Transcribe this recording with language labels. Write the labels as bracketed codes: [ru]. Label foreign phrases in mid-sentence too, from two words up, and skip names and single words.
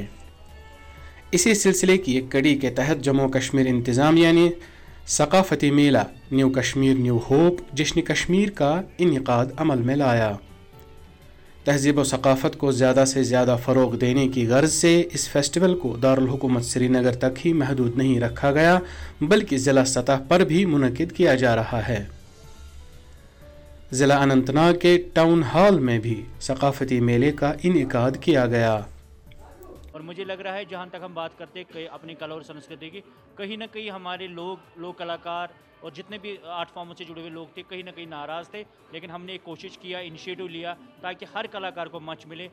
[ur] اسی سلسلے کی ایک کڑی کے تحت جموں کشمیر انتظامیہ نے ثقافتی میلہ نیو کشمیر نیو ہوپ جشن کشمیر کا انعقاد عمل میں لایا۔ تہذیب و ثقافت کو زیادہ سے زیادہ فروغ دینے کی غرض سے اس فیسٹیول کو دارالحکومت سری نگر تک ہی محدود نہیں رکھا گیا بلکہ ضلع سطح پر بھی منعقد کیا جا رہا ہے۔ ضلع اننت ناگ کے ٹاؤن ہال میں بھی ثقافتی میلے کا انعقاد کیا گیا۔ اور مجھے لگ رہا ہے جہاں تک ہم بات کرتے ہیں اپنی کلا اور سنسکرتی کی، کہیں نہ کہیں ہمارے لوگ کلاکار اور جتنے بھی آرٹ فارموں سے جڑے ہوئے لوگ تھے کہیں نہ کہیں ناراض تھے، لیکن ہم نے ایک کوشش کیا، انیشیٹو لیا تاکہ ہر کلاکار کو منچ ملے۔